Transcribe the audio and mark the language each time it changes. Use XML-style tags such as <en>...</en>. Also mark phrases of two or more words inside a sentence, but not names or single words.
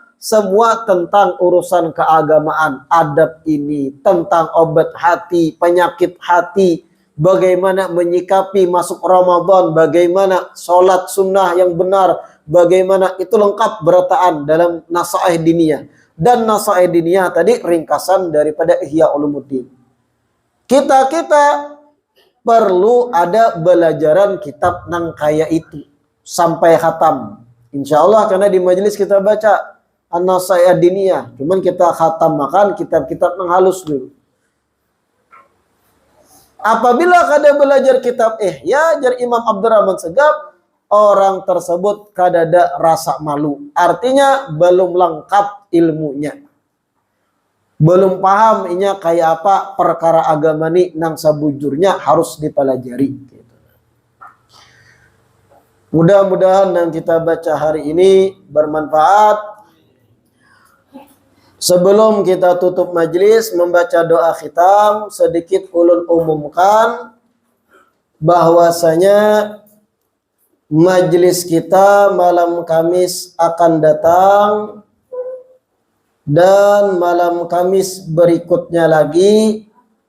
<bjn>Semua tentang urusan keagamaan, adab ini, tentang obat hati, penyakit hati, bagaimana menyikapi masuk Ramadan, bagaimana sholat sunnah yang benar, bagaimana itu lengkap berataan dalam Nasaih Diniyah. Dan Nasaih Diniyah tadi ringkasan daripada Ihya Ulumuddin. Kita perlu ada belajaran kitab nang kaya itu sampai khatam.</bjn> <ar>Insya Allah</ar> <bjn>karena di majelis kita baca An-Nasaih Ad-Diniyah, cuman kita khatam makan kitab-kitab yang halus dulu. Apabila kada belajar kitab Ihya jar Imam Abdurrahman Segaf, orang tersebut kada ada rasa malu. Artinya belum lengkap ilmunya. Belum paham inya kayak apa perkara agama ni nang sabujurnya harus dipelajari. Mudah-mudahan yang kita baca hari ini bermanfaat. Sebelum kita tutup majelis membaca doa khitam, sedikit ulun umumkan bahwasanya majelis kita malam Kamis akan datang dan malam Kamis berikutnya lagi</bjn>